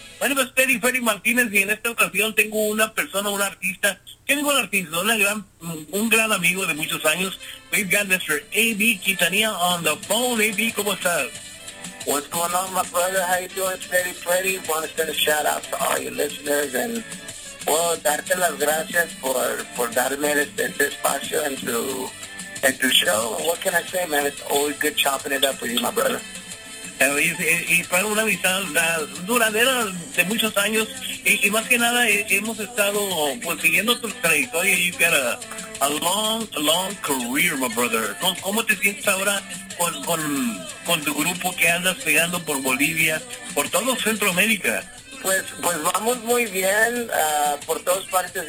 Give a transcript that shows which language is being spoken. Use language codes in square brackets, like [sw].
[es] Bueno, pues Freddy Martinez, y en esta ocasión tengo una persona, un artista, ¿qué digo un artista? Un gran amigo de muchos años. [en] We've got Mr. A.B. Quintanilla on the phone. A.B., [es] ¿cómo estás? [en] What's going on, my brother? How you doing, Freddy? Want to send a shout out to all your listeners and, well, [es] darte las gracias por darme este espacio en tu show. [en] What can I say, man? It's always good chopping it up with you, my brother. [es] Y para una amistad duradera de muchos años, y más que nada hemos estado pues siguiendo tu trayectoria. [en] You've got a long career, my brother. [es] ¿Cómo te sientes ahora con tu grupo que andas pegando por Bolivia, por todo Centroamérica? Pues vamos muy bien, por todas partes.